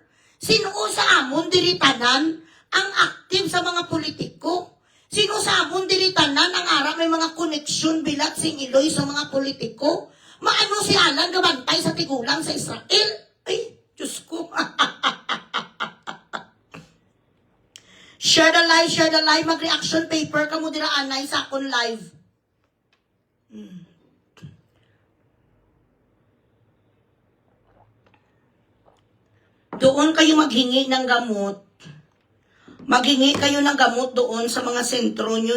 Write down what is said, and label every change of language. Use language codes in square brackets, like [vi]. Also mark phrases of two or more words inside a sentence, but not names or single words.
[hil] Sino sa amon diritanan ang active sa mga politiko? Sino sa amon diritanan ang ara may mga connection bilat sing Iloy sa mga politiko? Maano si Alan gabantay sa tigulang sa Israel? Ay, Diyos ko. [en] Share the live, [hil] mag-reaction paper ka mo dira anay sa akong live. [tl] Doon kayo maghingi ng gamot. Maghingi kayo ng gamot doon sa mga sentro nyo.